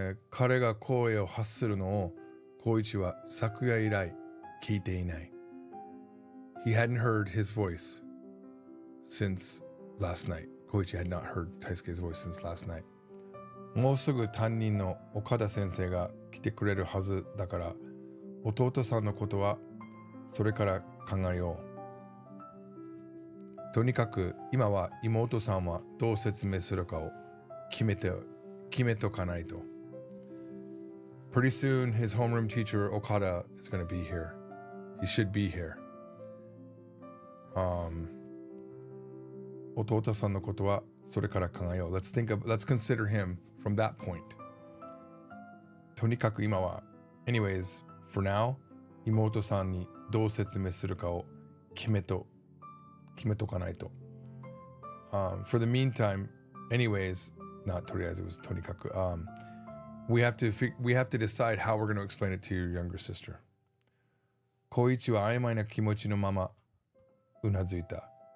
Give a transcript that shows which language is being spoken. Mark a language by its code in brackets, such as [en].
[ja] 彼が声を発するのを光一は昨夜以来聞いていない。 [en] He hadn't heard his voice since last night. 光一 had not heard Taisuke's voice since last night. [ja] もうすぐ担任の岡田先生が来てくれるはずだから弟さんのことはそれから考えよう。とにかく今は妹さんはどう説明するかを決めとかないと。 [en] Pretty soon his homeroom teacher Okada is going to be here. He should be here. [ja] 弟さんのことはそれから考えよう。 [en] Let's consider him from that point. [ja] とにかく今は [en] anyways, for now, [ja] 妹さんにどう説明するかを決めとかないと。 [en] For the meantime, anyways, not [ja] とりあえず [en] it was [ja] とにかく。 [en] We have to decide how we're going to explain it to your younger sister. [ja] 光一は曖昧な気持ちのままうなずいた。